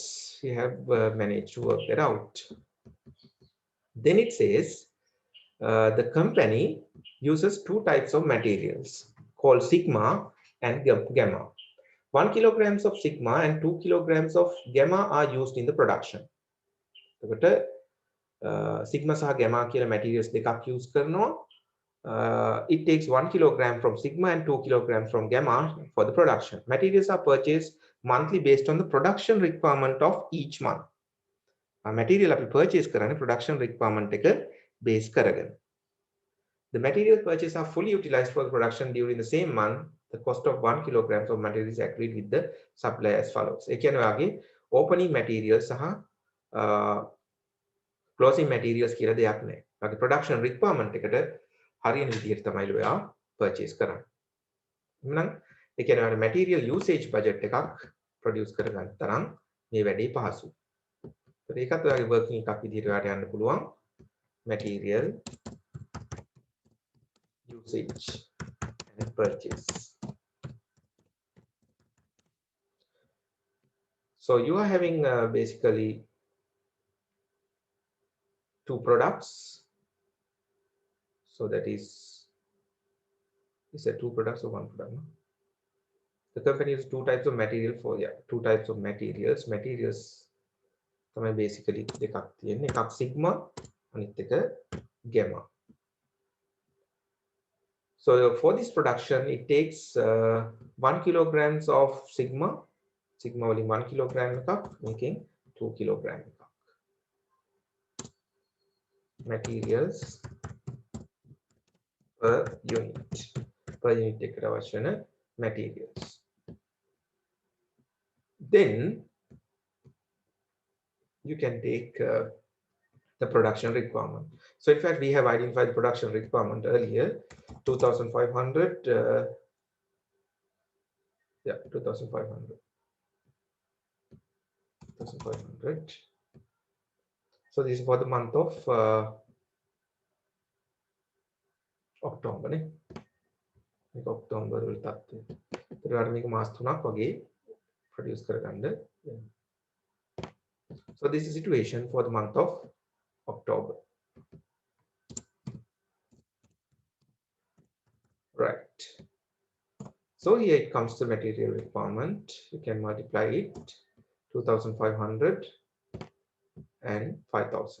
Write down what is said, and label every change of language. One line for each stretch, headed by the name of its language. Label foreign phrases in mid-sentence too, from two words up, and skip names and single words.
English: We have managed to work that out. Then it says the company uses two types of materials called sigma and gamma. 1 kilograms of sigma and 2 kilograms of gamma are used in the production.
Sinhala: Sigma සහ gamma කියලා materials දෙකක් use කරනවා.
English: It takes 1 kilogram from sigma and 2 kilograms from gamma for the production. Materials are purchased monthly based on the production requirement of each month.
Sinhala: Material අපි purchase කරන්නේ
English: production requirement
Sinhala: එක base කරගෙන.
English: The material purchased are fully utilized for the production during the same month. The cost of 1 kilogram of material is agreed with the supplier as follows.
Sinhala: ඒ කියන්නේ වාගේ
English: opening materials
Sinhala: සහ
English: closing materials
Sinhala: කියලා දෙයක් නැහැ. වාගේ
English: production requirement
Sinhala: එකට හරියන විදිහට තමයි ඔයා purchase කරන්නේ. එහෙනම් ඒ කියන්නේ ඔයාලා
English: material usage budget
Sinhala: එකක් produce කරගන්න තරම් මේ වැඩේ පහසුයි. ඒකත් ඔයාගේ working එකක් විදිහට ඔයාලට යන්න පුළුවන්.
English: Material usage and purchase. So you are having basically two products. So that is it two products or one product? No? The company uses two types of material for two types of materials. Materials basically
Sinhala: දෙකක් තියෙන්නේ. එකක් sigma අනිත් එක gamma.
English: So for this production, it takes 1 kilograms of sigma. Sigma only 1 kilogram එකක්, making 2 kilogram එකක්. Materials per unit. Per unit
Sinhala: එකට අවශ්‍ය වෙන materials.
English: Then you can take the production requirement. So in fact, we have identified the production requirement earlier, 2,500. 2,500. 2,500. So this is for the month of October.
Sinhala: October වල තත්ත්වය. ඒතර වල මේක මාස 3ක් වගේ produce කරගන්න.
English: So this is the situation for the month of October. Right. So here it comes to material requirement. You can multiply it 2,500 and 5,000.